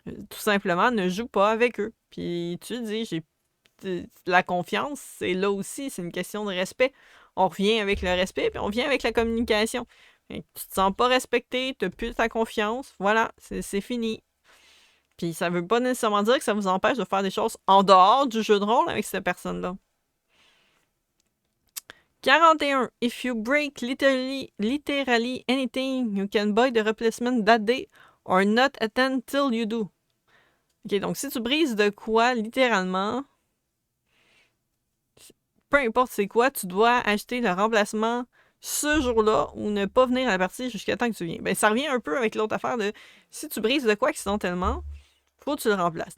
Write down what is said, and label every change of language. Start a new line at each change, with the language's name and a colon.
French: Tout simplement, ne joue pas avec eux. Puis tu dis, la confiance, c'est là aussi, c'est une question de respect. On revient avec le respect, puis on vient avec la communication. Tu te sens pas respecté, t'as plus ta confiance, voilà, c'est fini. Puis ça veut pas nécessairement dire que ça vous empêche de faire des choses en dehors du jeu de rôle avec cette personne-là. 41.
English: If you break literally anything, you can buy the replacement that day or not attend till you do.
French: Ok, donc si tu brises de quoi, littéralement, peu importe c'est quoi, tu dois acheter le remplacement ce jour-là ou ne pas venir à la partie jusqu'à temps que tu viens. Ben, ça revient un peu avec l'autre affaire de si tu brises de quoi accidentellement, faut que tu le remplaces.